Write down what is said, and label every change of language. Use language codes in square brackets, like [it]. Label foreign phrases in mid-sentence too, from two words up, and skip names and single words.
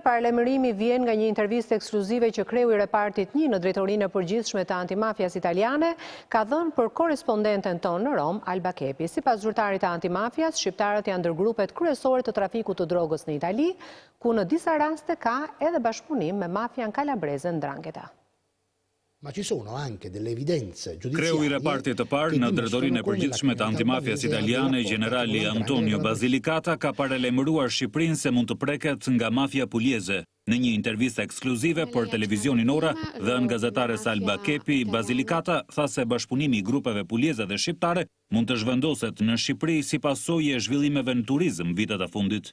[sq] Paralajmërimi vjen nga një intervistë ekskluzive që kreu i repartit 1 në drejtorinë e përgjithshme të antimafias italiane ka dhënë për korrespondenten tonë në Rom, Alba Kepi. Sipas zyrtarit të antimafias, shqiptarët janë ndër grupet kryesore të trafikut të drogës në Itali, ku në disa raste ka edhe bashkëpunim me mafian kalabreze 'Ndrangheta. [it] Ma ci sono anche delle evidenze giudiziarie. [sq] Kreu i repartit të parë në drejtorinë e përgjithshme të antimafias italiane, Gjenerali Antonio Basilicata ka paralajmëruar Shqipërinë se mund të preket nga Mafia Pulieze. Në një intervistë ekskluzive për televizionin Ora dhe në gazetares Alba Kepi, Basilicata tha se bashkëpunimi i grupeve pulieze dhe shqiptare mund të zhvendoset në Shqipëri si pasojë e zhvillimeve në turizëm vitet e fundit.